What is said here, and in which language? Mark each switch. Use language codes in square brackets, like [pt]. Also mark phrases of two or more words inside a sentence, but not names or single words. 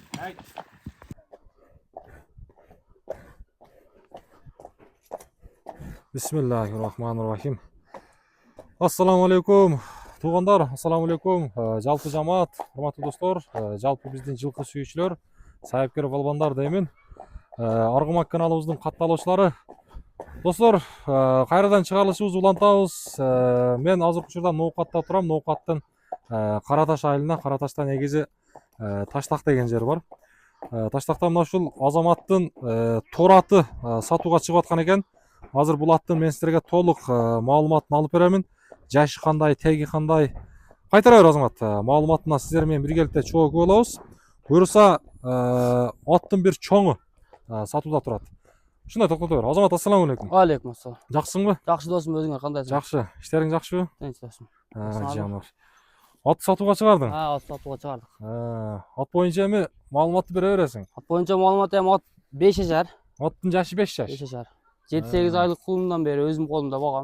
[ar] بسم الله الرحمن الرحيم. السلام عليكم. [ky] Туғандар, [ar] السلام عليكم. [ky] Жалпы жамаат, [kk] құрметті достар, жалпы біздің [ky] жылқы сүйүүчүлөр, сайыпкер балбандар деймин. Аргымак каналыбыздын катталуучулары. Достор, кайрадан чыгарылышыбыз улантабыз. Мен азыркы учурда Ноокатта турам. Ноокаттын Караташ айылына, Караташтан негизи Таштак деген жер бар. Таштакта мына ушул Азаматтын тор аты сатууга чыгып аткан экен. Азыр бул аттын мен силерге толук маалыматын алып беремин. Жашы кандай, теги кандай. Кайтара бер Азамат, маалыматына сиздер менен биргеликте чогуу болобуз. Буюрса, аттын бир чоңу сатууда турат. Ушундай токтото бер. Азамат, [ar] السلام عليكم. عليكم السلام. [ky] Жакшысыңбы? Жакшы досум, өзүңөр кандайсың? Жакшы. Иштериң жакшыбы? Тынч досум. Жанар. Ат сатууга чыгардың? Ат сатууга чыгардык. Ат боюнча эми маалыматты бере бересиң? Ат боюнча маалымат эми ат 5 жашар. Аттын жашы 5 жаш. 5 жашар. 7-8 айлык кулумдан бери өзүм колумда болгам.